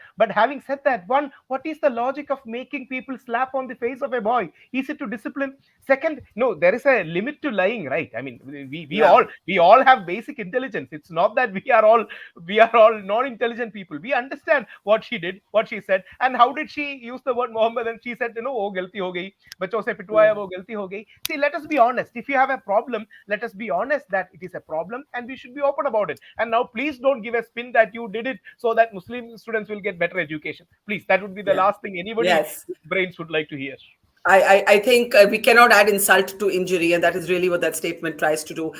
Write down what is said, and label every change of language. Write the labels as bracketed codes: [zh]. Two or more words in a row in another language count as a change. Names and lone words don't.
[en] But having said that, one, what is the logic of making people slap on the face of a boy? Is it to discipline? Second, no, there is a limit to lying, right? I mean, we all have basic intelligence. It's not that we are all non-intelligent people. We understand what she did, what she said, and how did she use the word Mohammadan? She said, [hi] ओह, गलती हो गई, बच्चों से पिटवाया, वो गलती हो गई. [en] See, let us be honest. If you have a problem, let us be honest that it is a problem and we should be open about it. And now please don't give a spin that you did it so that Muslim students will get better education. Please, that would be the last thing anybody's brains would like to hear. I think we cannot add insult to injury, and that is really what that statement tries to do.